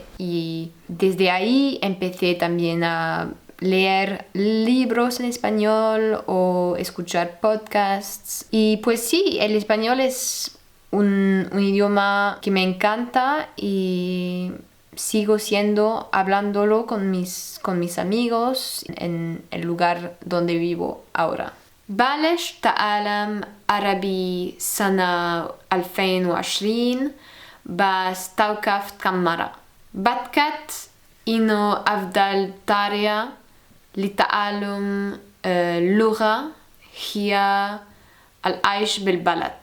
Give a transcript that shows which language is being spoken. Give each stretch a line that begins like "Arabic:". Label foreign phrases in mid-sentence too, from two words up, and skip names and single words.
Spanish: Y desde ahí empecé también a leer libros en español o escuchar podcasts. Y pues sí, el español es un idioma que me encanta y sigo hablándolo con mis amigos en el lugar donde vivo ahora.
Arabic: بلش تعلم عربي سنة 2020 بس توقفت كم مرة. بتكت إنه أفضل طريقة لتعلم اللغة هي العيش بالبلد.